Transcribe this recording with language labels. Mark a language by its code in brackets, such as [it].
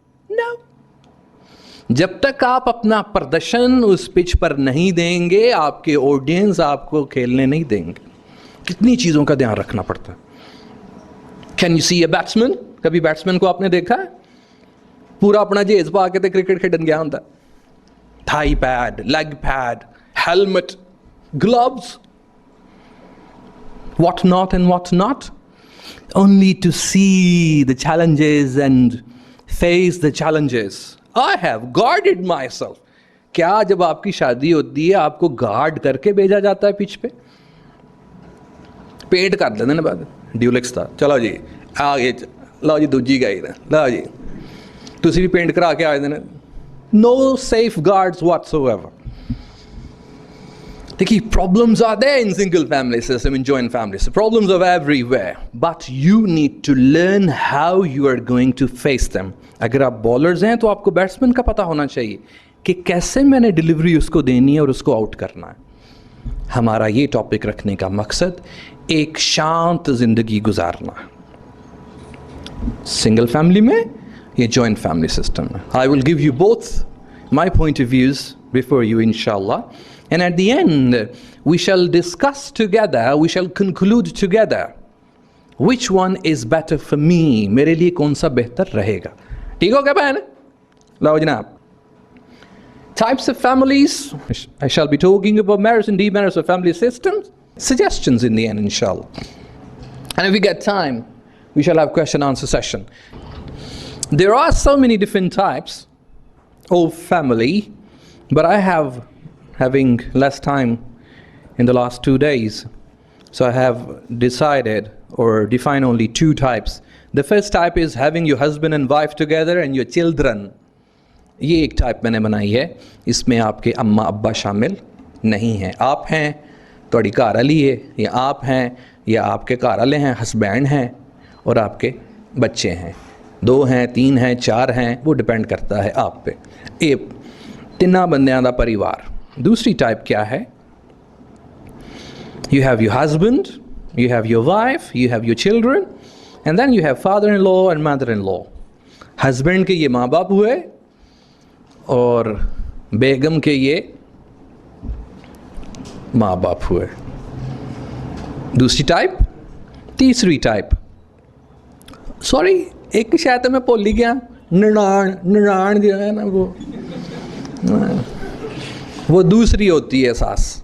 [hi] No. जब तक आप अपना प्रदर्शन उस पिच पर नहीं देंगे, आपके ऑडियंस आपको खेलने नहीं देंगे। कितनी चीज़ों का ध्यान रखना पड़ता है। [en] Can you see a batsman? [hi] कभी बैट्समैन को आपने देखा है पूरा अपना जेज पा के क्रिकेट खेडन गया होता? [en] Thigh pad, leg pad, helmet, gloves, what not and what not, only to see the challenges and face the challenges. I have guarded myself. [hi] क्या जब आपकी शादी होती है आपको गार्ड करके भेजा जाता है पिच पे? पेंट कर देते ना बाद ड्यूलेक्स था, चलो जी आगे, लो जी दूजी गई ना, लो जी तुसी भी पेंट करा के आ जाते। [en] No safeguards whatsoever. देखिए, problems are there in single family system, in joint family system. Problems are everywhere, but you need to learn how you are going to face them. [hi] अगर आप बॉलर्स हैं तो आपको batsman का पता होना चाहिए कि कैसे मैंने डिलीवरी उसको देनी है और उसको आउट करना है। हमारा ये टॉपिक रखने का मकसद एक शांत जिंदगी गुजारना, सिंगल फैमिली में या जॉइंट फैमिली सिस्टम में। [en] I will give you both my point of views before you इंशाल्लाह, and at the end we shall discuss together, we shall conclude together which one is better for me, [hi] मेरे लिए कौन सा बेहतर रहेगा। ठीक हो क्या बहन? लाओ जनाब। [en] Types of families, I shall be talking about merits and demerits of family systems, suggestions in the end inshallah, and if we get time we shall have question answer session. There are so many different types of family, but I have having less time in the last 2 days, so I have decided or define only 2 types. The first type is having your husband and wife together and your children. [hi] ये एक type मैंने बनाई है, इसमें आपके अम्मा अब्बा शामिल नहीं हैं। आप हैं तो घर वाली है, या आप हैं या आपके घर वाले हैं, हस्बैंड हैं और आपके बच्चे हैं, 2 हैं 3 हैं 4 हैं, वो डिपेंड करता है आप पे। ये 3 बंदियां दा परिवार। दूसरी टाइप क्या है? [en] You have your husband, you have your wife, you have your children, and then you have father-in-law and mother-in-law. [hi] Husband के ये माँ बाप हुए और बेगम के ये माँ बाप हुए। दूसरी टाइप। तीसरी टाइप, सॉरी एक शायद मैं भूल ही गया, ननान जो है ना वो दूसरी होती है सास।